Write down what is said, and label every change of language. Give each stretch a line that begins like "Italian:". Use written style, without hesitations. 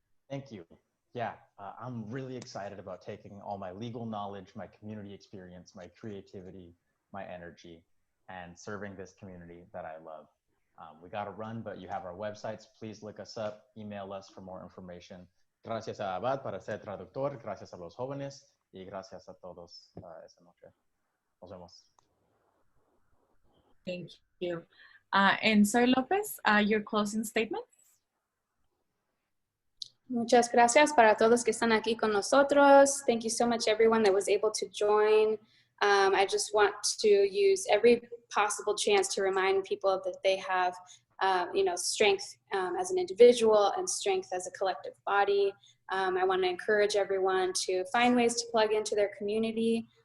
English: Thank you. Yeah, I'm really excited about taking all my legal knowledge, my community experience, my creativity, my energy, and serving this community that I love. We got to run, but you have our websites. Please look us up, email us for more information.
Spanish: Gracias a Abad para ser traductor, gracias a los jóvenes, y gracias a todos esta noche. Nos vemos.
English: Thank you. And Zoe Lopez, your closing statements.
Spanish: Muchas gracias para todos que están aquí con nosotros.
English: Thank you so much, everyone that was able to join. I just want to use every possible chance to remind people that they have, you know, strength as an individual and strength as a collective body. I want to encourage everyone to find ways to plug into their community.